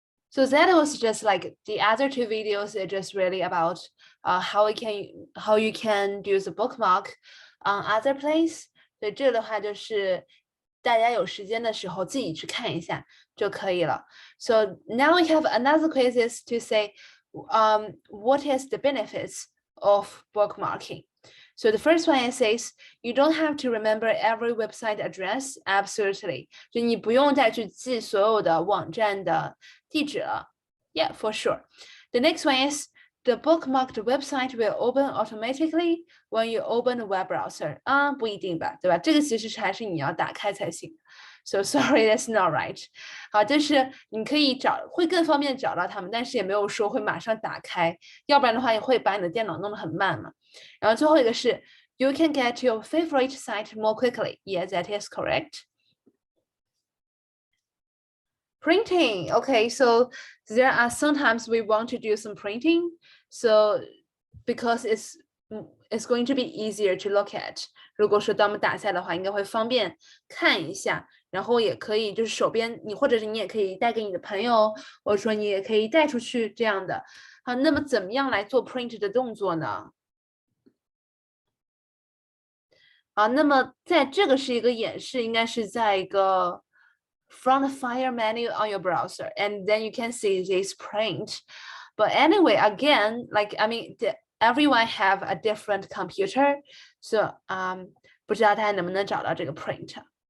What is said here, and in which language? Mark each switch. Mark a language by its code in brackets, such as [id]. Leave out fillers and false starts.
[en] So that was just like the other two videos are just really about how you can do the bookmark on other place. [zh] 所以这个的话就是大家有时间的时候自己去看一下就可以了。 [en] So now we have another quizzes to say what is the benefits of bookmarking. So the first one says you don't have to remember every website address. Absolutely. [zh] 就你不用再去记所有的网站的地址了。 [en] Yeah, for sure. The next one is the bookmarked website will open automatically when you open a web browser. [zh] 不一定吧，对吧？这个其实还是你要打开才行。 [en] So sorry, that's not right. [zh] 好，就是你可以会更方便找到它们，但是也没有说会马上打开，要不然的话也会把你的电脑弄得很慢嘛。然后最后一个是 [en] you can get your favorite site more quickly. Yes, that is correct. Printing. Okay, so there are sometimes we want to do some printing. So because it's going to be easier to look at. [zh] 如果说当我们打下的话，应该会方便看一下，然后也可以就是手边你或者是你也可以带给你的朋友，或者说你也可以带出去这样的。好，那么怎么样来做 print 的动作呢？好，那么在这个是一个演示，应该是在一个 [en] from the file menu on your browser, and then you can see this print. But anyway, again, like I mean, everyone have a different computer, so [zh] 不知道大家能不能找到这个 [en] print。